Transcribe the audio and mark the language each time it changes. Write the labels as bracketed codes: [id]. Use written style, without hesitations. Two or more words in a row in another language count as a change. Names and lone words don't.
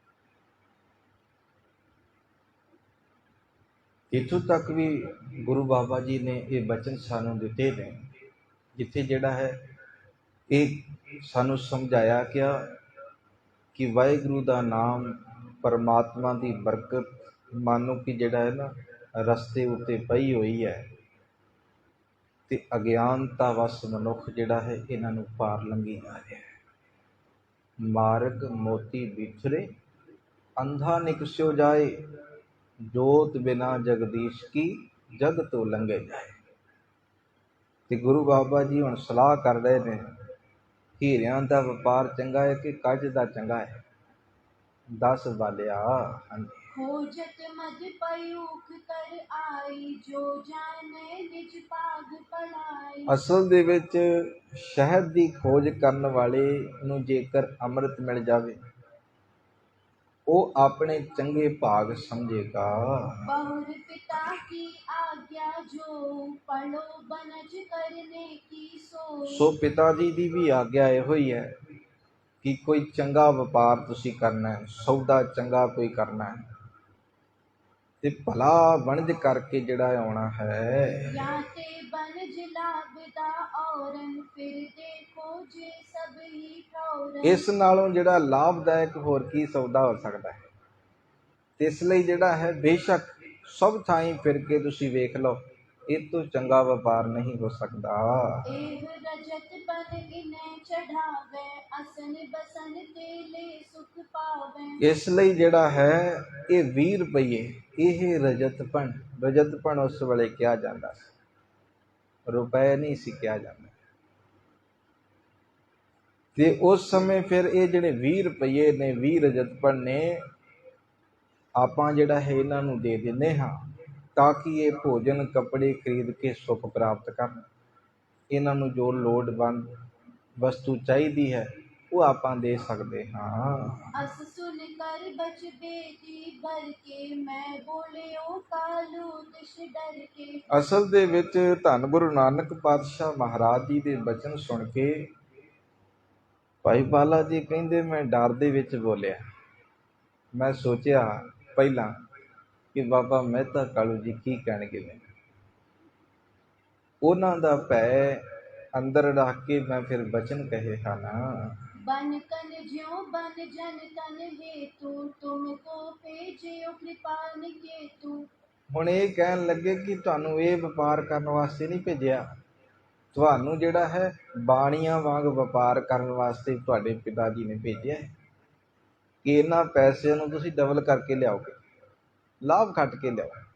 [pa] ਇੱਥੋਂ ਤੱਕ ਵੀ ਗੁਰੂ ਬਾਬਾ ਜੀ ਨੇ ਇਹ ਬਚਨ ਸਾਨੂੰ ਦਿੱਤੇ ਨੇ, ਜਿੱਥੇ ਜਿਹੜਾ ਹੈ ਇਹ ਸਾਨੂੰ ਸਮਝਾਇਆ ਗਿਆ ਕਿ ਵਾਹਿਗੁਰੂ ਦਾ ਨਾਮ, ਪਰਮਾਤਮਾ ਦੀ ਬਰਕਤ ਮਾਨੋ ਕਿ ਜਿਹੜਾ ਹੈ ਨਾ ਰਸਤੇ ਉੱਤੇ ਪਈ ਹੋਈ ਹੈ ਤੇ ਅਗਿਆਨਤਾ ਵਸ ਮਨੁੱਖ ਜਿਹੜਾ ਹੈ ਇਹਨਾਂ ਨੂੰ ਪਾਰ ਲੰਘੀ ਜਾ ਰਿਹਾ ਹੈ। [bra] मारग मोती विछरे अंधा निकस्यो जाए, जोत बिना जगदीश की, जग तो लंघे जाए। [pa] ਤੇ ਗੁਰੂ ਬਾਬਾ ਜੀ ਹੁਣ ਸਲਾਹ ਕਰ ਰਹੇ ਨੇ, ਹੀਰਿਆਂ ਦਾ ਵਪਾਰ ਚੰਗਾ ਹੈ ਕਿ ਕੱਚ ਦਾ ਚੰਗਾ ਹੈ? ਦੱਸ ਬਾਲਿਆ। ਹਾਂਜੀ। [bra] खोजत मद पयूख कर आई, जो जाने निज भाग पलाई। [pa] ਅਸਲ ਦੇ ਵਿੱਚ ਸ਼ਹਿਦ ਦੀ ਖੋਜ ਕਰਨ ਵਾਲੇ ਨੂੰ ਜੇਕਰ ਅੰਮ੍ਰਿਤ ਮਿਲ ਜਾਵੇ, ਉਹ ਆਪਣੇ ਚੰਗੇ ਭਾਗ ਸਮਝੇਗਾ। [bra] बहुर पिता की आज्ञा जो, पढ़ो बनज करने की सो। [pa] ਸੋ ਪਿਤਾ ਜੀ ਦੀ ਵੀ ਆਗਿਆ ਇਹੋ ਹੀ ਹੈ ਕਿ ਕੋਈ ਚੰਗਾ ਵਪਾਰ ਤੁਸੀਂ ਕਰਨਾ ਹੈ, ਸੌਦਾ ਚੰਗਾ ਕੋਈ ਕਰਨਾ ਹੈ ਤੇ ਭਲਾ ਵਣਜ ਕਰਕੇ ਜਿਹੜਾ ਆਉਣਾ ਹੈ। [bra] या ते बनज लाभदा औरन, फिर देखो जे सब ही ठौरन। [pa] ਇਸ ਨਾਲੋਂ ਜਿਹੜਾ ਲਾਭਦਾਇਕ ਹੋਰ ਕੀ ਸੌਦਾ ਹੋ ਸਕਦਾ ਹੈ? ਤੇ ਇਸ ਲਈ ਜਿਹੜਾ ਹੈ ਬੇਸ਼ੱਕ ਸਭ ਥਾਈਂ ਫਿਰ ਕੇ ਤੁਸੀਂ ਵੇਖ ਲਓ, ਇਹ ਤੋਂ ਚੰਗਾ ਵਪਾਰ ਨਹੀਂ ਹੋ ਸਕਦਾ। [bra] एह रजत बन इन्हें चढ़ावे, असन बसन तेले सुख पावे। [pa] ਇਸ ਲਈ ਜਿਹੜਾ ਹੈ ਇਹ 20 ਰੁਪਏ, ਇਹ ਰਜਤਪਣ ਉਸ ਵੇਲੇ ਕਿਹਾ ਜਾਂਦਾ ਸੀ, ਰੁਪਏ ਨਹੀਂ ਸੀ ਕਿਹਾ ਜਾਂਦਾ। ਤੇ ਉਸ ਸਮੇਂ ਫਿਰ ਇਹ ਜਿਹੜੇ 20 ਰੁਪਏ ਨੇ, 20 ਰਜਤਪਣ ਨੇ, ਆਪਾਂ ਜਿਹੜਾ ਹੈ ਇਹਨਾਂ ਨੂੰ ਦੇ ਦਿੰਦੇ ਹਾਂ ਤਾਂ ਕਿ ਇਹ ਭੋਜਨ ਕੱਪੜੇ ਖਰੀਦ ਕੇ ਸੁੱਖ ਪ੍ਰਾਪਤ ਕਰਨ। ਇਹਨਾਂ ਨੂੰ ਜੋ ਲੋੜਵੰਦ ਵਸਤੂ ਚਾਹੀਦੀ ਹੈ ਉਹ ਆਪਾਂ ਦੇ ਸਕਦੇ ਹਾਂ। [bra] अस सुन कर बच बेटी भर के, मैं बोले ओ कालू दिश डर के। [pa] ਅਸਲ ਦੇ ਵਿੱਚ ਧੰਨ ਗੁਰੂ ਨਾਨਕ ਪਾਤਸ਼ਾਹ ਮਹਾਰਾਜ ਜੀ ਦੇ ਬਚਨ ਸੁਣ ਕੇ ਭਾਈ ਬਾਲਾ ਜੀ ਕਹਿੰਦੇ ਮੈਂ ਡਰ ਦੇ ਵਿੱਚ ਬੋਲਿਆ। ਮੈਂ ਸੋਚਿਆ ਪਹਿਲਾਂ ਕਿ ਬਾਬਾ ਮਹਿਤਾ ਕਾਲੂ ਜੀ ਕੀ ਕਹਿਣਗੇ ਮੈਨੂੰ। ਉਹਨਾਂ ਦਾ ਭੈ ਅੰਦਰ ਰੱਖ ਕੇ ਮੈਂ ਫਿਰ ਬਚਨ ਕਹੇ ਹਨ। [bra] बन कन ज्यों बन जन तन हेतु, तुमको भेजियो कृपान केतु। [pa] ਹੁਣ ਇਹ ਕਹਿਣ ਲੱਗੇ ਕਿ ਤੁਹਾਨੂੰ ਇਹ ਵਪਾਰ ਕਰਨ ਵਾਸਤੇ ਨਹੀਂ ਭੇਜਿਆ, ਤੁਹਾਨੂੰ ਜਿਹੜਾ ਹੈ ਬਾਣੀਆਂ ਵਾਂਗ ਵਪਾਰ ਕਰਨ ਵਾਸਤੇ ਤੁਹਾਡੇ ਪਿਤਾ ਜੀ ਨੇ ਭੇਜਿਆ ਹੈ ਕਿ ਇਹਨਾਂ ਪੈਸਿਆਂ ਨੂੰ ਤੁਸੀਂ ਡਬਲ ਕਰਕੇ ਲਿਆਓਗੇ, ਲਾਭ ਖੱਟ ਕੇ ਲਿਆਓ।